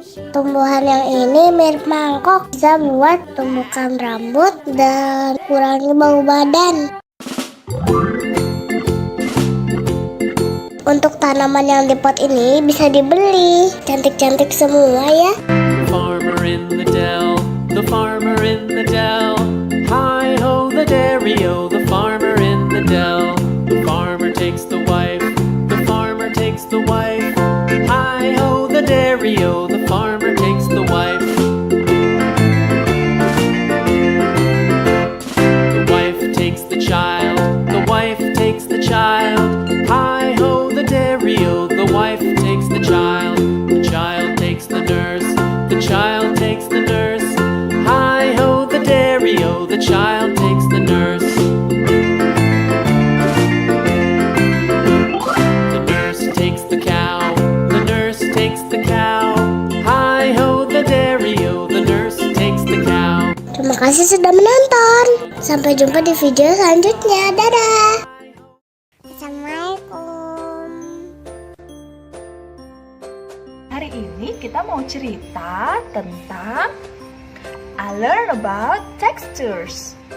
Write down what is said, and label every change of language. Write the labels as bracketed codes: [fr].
[id] Tumbuhan yang ini mirip mangkok, bisa buat tumbukan rambut dan kurangi bau badan. Untuk tanaman yang di pot ini bisa dibeli. Cantik-cantik semua ya. [en] Farmer in the dell, the farmer in the dell. Hi ho the dairy-o, the farmer in the dell. The farmer takes the wife, the farmer takes the wife. Hi ho the dairy-o, the farmer takes the wife. The wife takes the child, the wife takes the child. Hi ho the dairy-o, the wife takes the child. The child takes the nurse, the child takes the nurse. Hi ho the dairy-o, the child takes the nurse. The nurse takes the cow, the nurse takes the cow. Hi ho the dairy-o, the nurse takes the cow. [id] Terima kasih sudah menonton. Sampai jumpa di video selanjutnya. Dadah. Assalamualaikum. Hari ini kita mau cerita tentang I Learn About Textures.